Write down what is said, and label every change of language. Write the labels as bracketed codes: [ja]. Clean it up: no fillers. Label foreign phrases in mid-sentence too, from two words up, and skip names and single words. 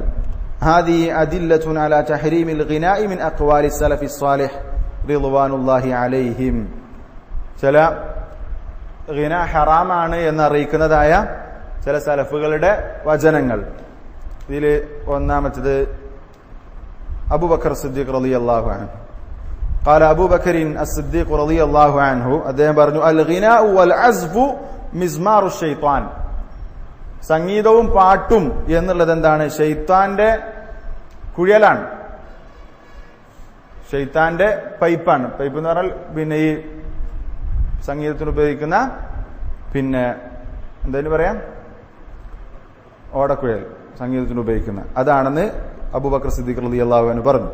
[ar] هذه أدلة على تحريم الغناء من أقوال السلف الصالح رضوان الله عليهم. [ml] ചില ഗിന ഹറാമാണ് എന്നറിയിക്കുന്നതായ ചില സലഫുകളുടെ വചനങ്ങൾ. ഇതിൽ ഒന്നാമത്തേത് അബൂബക്കർ സിദ്ദീഖ് [ar] رضي الله عنه. قال أبو بكر الصديق رضي الله عنه [ml] അദ്ദേഹം പറഞ്ഞു [ar] الغناء والعزف مزمار الشيطان. [ml] സംഗീതവും പാട്ടും എന്നുള്ളത് എന്താണ്? ശൈത്താന്റെ കുഴലാണ്, ശൈത്താന്റെ പൈപ്പാണ്. പൈപ്പ് എന്ന് പറഞ്ഞാൽ പിന്നെ ഈ സംഗീതത്തിന് ഉപയോഗിക്കുന്ന പിന്നെ എന്തായാലും പറയാം ഓടക്കുഴൽ, സംഗീതത്തിന് ഉപയോഗിക്കുന്ന അതാണെന്ന് അബൂബക്കർ സിദ്ദീഖ് [ar] رضي الله عنه [ml] പറഞ്ഞു.